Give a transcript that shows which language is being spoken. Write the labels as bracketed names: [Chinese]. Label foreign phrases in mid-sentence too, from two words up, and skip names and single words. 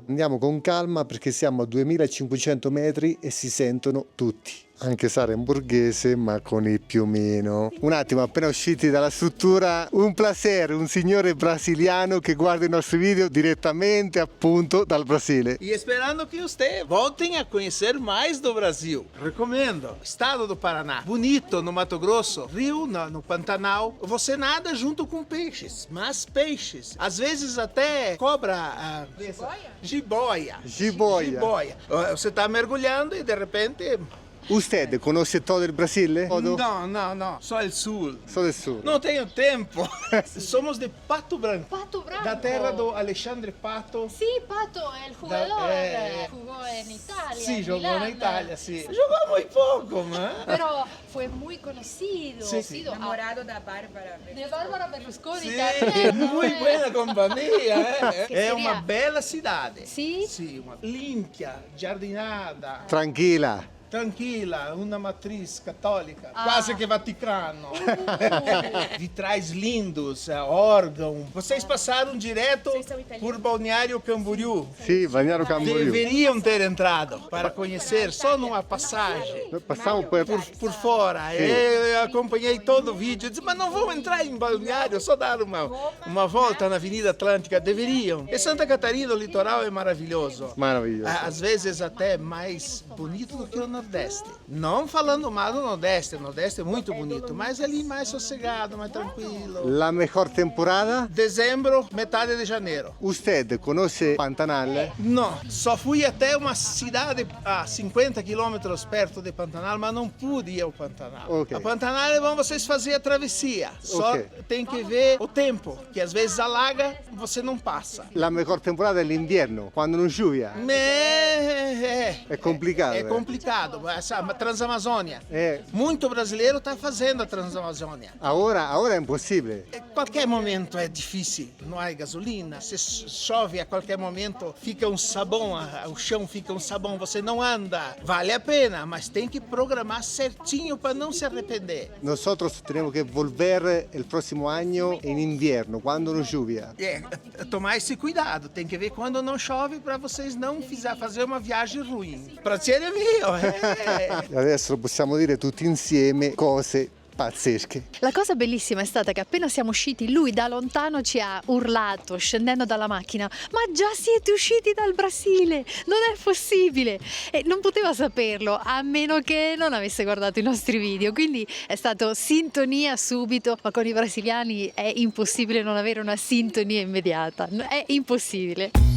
[Italian] Andiamo con calma perché siamo a 2500 metri e si sentono tutti. Anche Sara è un borghese ma con il più o meno. Un attimo, appena usciti dalla struttura, [Spanish] un placer, [Italian] un signore brasiliano che guarda i nostri video direttamente appunto dal Brasile. [Portuguese] E esperando que vocês voltem a conhecer mais do Brasil. Recomendo. Estado do Paraná. Bonito no Mato Grosso. Rio no Pantanal. Você nada junto com peixes. Mas peixes. Às vezes até cobra... Jiboia. Jiboia. Você está mergulhando e de repente... [Italian] Usted conosce todo il Brasile? [Portuguese] Não. Só o sul. [Italian] Solo il sud. [Portuguese] Não tenho tempo. Somos de Pato Branco. Pato Branco. Da terra do Alexandre Pato. [Italian] Sì, Pato è il jugador. [Spanish] Jugó en Italia. [Italian] Sì, [Spanish] en [Portuguese] jogou Milán. na Itália, sì. Jogou muito pouco, mas... [Spanish] Pero fue muy conocido. Sí. [Portuguese] Enamorado da Bárbara. De Bárbara Berlusconi [Italian] Sì, [Spanish] también. [Portuguese] muito buena companhia. [Italian] Che È seria? una bella cidade. Sì? Sì, uma limpia, giardinata, Tranquilla. tranquilla, una [Portuguese] matriz católica, quase que Vaticano. Vitrais lindos, órgão. Vocês passaram direto por Balneário Camboriú. [Italian] Sì, Balneário Camboriú. [Portuguese] Deveriam ter entrado para conhecer só numa passagem. [Italian] Passiamo [Portuguese] Por fora. Eu acompanhei todo o vídeo. Eu disse, mas não vão entrar em Balneário, só dar uma volta na Avenida Atlântica. Deveriam. E Santa Catarina, o litoral é maravilhoso. Maravilhoso. Às vezes até mais bonito do que o Nordeste. Não falando mal do Nordeste, o Nordeste é muito bonito, mas ali mais sossegado, mais tranquilo. [Spanish] La mejor temporada? [Portuguese] Dezembro, metade de janeiro. [Spanish] Usted conosce Pantanal? [Portuguese] Não, só fui até uma cidade a 50 quilômetros perto de Pantanal, mas não pude ir ao Pantanal. Ok. A Pantanal é bom vocês fazerem a travessia, só Ok. tem que ver o tempo, que às vezes alaga, você não passa. [Spanish] La mejor temporada [Italian] è l'inverno, quando non giuvia. [Portuguese] É complicado, É né? complicado. Essa Transamazônia. É. Muito brasileiro está fazendo a Transamazônia. [Italian] Ora è impossibile. [Portuguese] A qualquer momento é difícil, não há gasolina, se chove a qualquer momento fica um sabão, o chão fica um sabão, você não anda. Vale a pena, mas tem que programar certinho para não se arrepender. [Spanish] Nosotros tenemos que volver el próximo año en invierno, [Italian] quando non giuvia. [Portuguese] Tomar esse cuidado, tem que ver quando não chove para vocês não fazer uma viagem ruim. [Italian] Prazer mio, Adesso possiamo dire tutti insieme cose pazzesche. La cosa bellissima è stata che appena siamo usciti lui da lontano ci ha urlato scendendo dalla macchina: ma già siete usciti dal Brasile, non è possibile, e non poteva saperlo a meno che non avesse guardato i nostri video, quindi è stato sintonia subito, ma con i brasiliani è impossibile non avere una sintonia immediata, è impossibile.